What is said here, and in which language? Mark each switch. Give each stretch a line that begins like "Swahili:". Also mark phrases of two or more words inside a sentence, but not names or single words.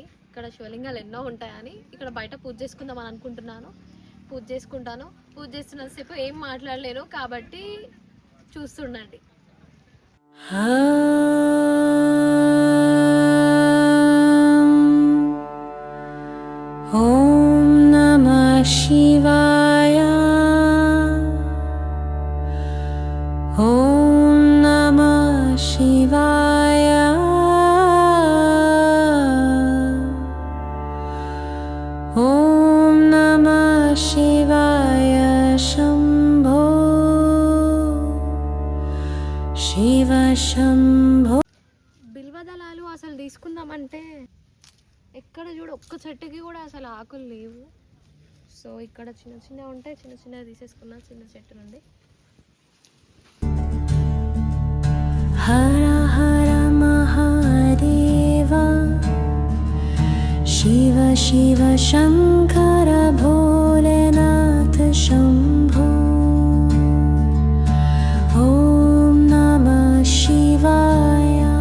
Telugu: ఇక్కడ శివలింగాలు ఎన్నో ఉంటాయని ఇక్కడ బయట పూజ చేసుకుందాం అని అనుకుంటున్నాను. పూజ చేసుకుంటాను. పూజ చేస్తున్నంతసేపు ఏం మాట్లాడలేను, కాబట్టి చూస్తుండండి.
Sanskrit: ఓం शिवाय ॐ नमः शिवाय ॐ नमः शिवाय शम्भो शिव शम्भो
Telugu: బిల్వదళాలు అసలు తీసుకుందామంటే ఎక్కడ చూడు ఒక్క చెట్టుకి కూడా అసలు ఆకులు లేవు. సో ఇక్కడ చిన్న చిన్న ఉంటాయి, చిన్న చిన్నవి తీసేసుకున్నా చిన్న చెట్టు నుండి.
Sanskrit: हर हर महादेव शिव शिव शङ्कर भोलेनाथ शम्भो ॐ नमः शिवाय